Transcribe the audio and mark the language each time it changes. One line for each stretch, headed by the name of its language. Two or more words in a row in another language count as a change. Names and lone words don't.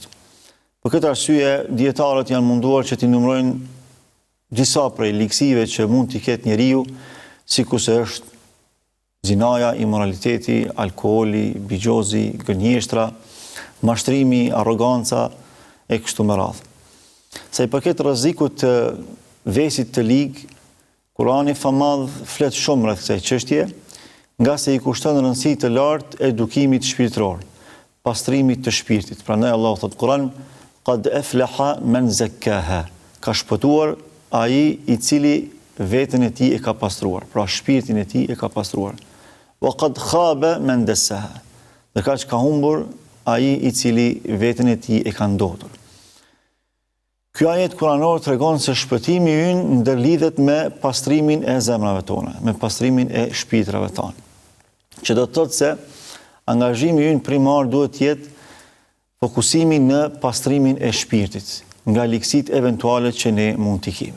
Albanian: Për këtë arsye, dietarët janë munduar që t'i numërojnë disa prej ligësive që mund t'i ketë njeriu, sikurse është zinaja, immoraliteti, alkooli, bigjozi, gënjeshtra, mashtrimi, arroganca e kështu me radhë. Sa i përket rrezikut të vesit të ligë, Kurani famadh flet shumë rreth kësaj çështje, nga se i kushton rëndësi të lartë edukimit shpirtëror, pastrimit të shpirtit. Prandaj Allahu thot Kur'an,
Arabic: قد أفلح من زكاها,
Albanian: ka shpëtuar ai i cili veten e tij e ka pastruar, pra shpirtin e tij e ka pastruar.
Arabic: وقد خاب من دساها,
Albanian: dhe ka humbur ai i cili veten e tij e ka ndotur. Ky ajet kuranor tregon se shpëtimi ynë ndërlidhet me pastrimin e zemrave tona, me pastrimin e shpirtrave tona. Që do të thotë se angazhimi ynë primar duhet të jetë fokusimi në pastrimin e shpirtit, nga ligësitë eventuale që ne mund t'i kemi.